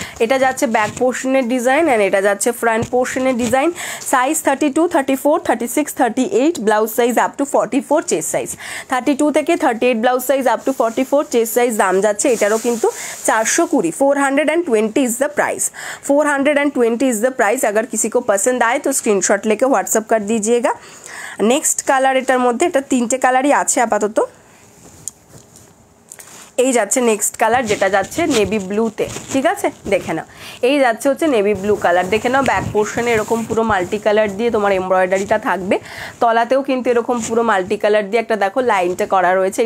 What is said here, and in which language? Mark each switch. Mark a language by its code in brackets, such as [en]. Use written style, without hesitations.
[bn] এটা যাচ্ছে back পোর্শনের design and এটা যাচ্ছে front পোর্শনের design. Size 32, 34, 36, 38 blouse size up to 44 chest size. 32 থেকে 38 blouse size up to 44 chest size, দাম যাচ্ছে এটারও কিন্তু 420, [en] 420 is the price, [bn] 420 is the price. [hi] अगर किसी को पसंद आए तो स्क्रीनशॉट लेके व्हाट्सअप कर दीजिएगा। [bn] नेक्स्ट কালার এটার মধ্যে, এটা তিনটে কালারই আছে আপাতত। এই যাচ্ছে নেক্সট কালার, যেটা যাচ্ছে নেভি ব্লুতে, ঠিক আছে দেখে নাও। এই যাচ্ছে হচ্ছে নেভি ব্লু কালার, দেখে নাও ব্যাক পোর্শনে এরকম পুরো মাল্টি কালার দিয়ে তোমার এমব্রয়ডারিটা থাকবে, তলাতেও কিন্তু এরকম পুরো মাল্টি কালার দিয়ে একটা দেখো লাইনটা করা রয়েছে।